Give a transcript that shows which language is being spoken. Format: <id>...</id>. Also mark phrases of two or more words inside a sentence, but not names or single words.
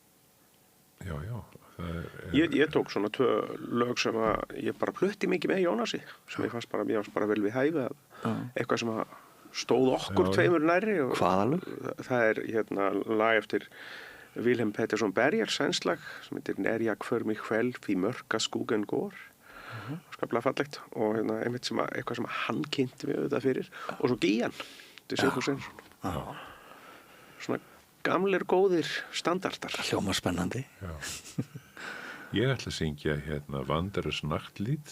<is>Ég tók svona 2 lög sem að ég bara plutti mikið með Jónasi sem ég fannst bara vel við hæfi eitthvað sem að stóð okkur tveimur nærri. Hvaða lög? Það er lag eftir Wilhelm Pettersson Berger, sænslag sem heitir När jag för mig själv i mörka skogen går. Skaplega fallegt og einmitt eitthvað sem hann kynnti mig auðvitað fyrir og svo Gían til Sigfús Sveinsson. Svona gamlir góðir standardar. Hljóma spennandi. Ég ætla að syngja Wanderers Nachtlied.</is>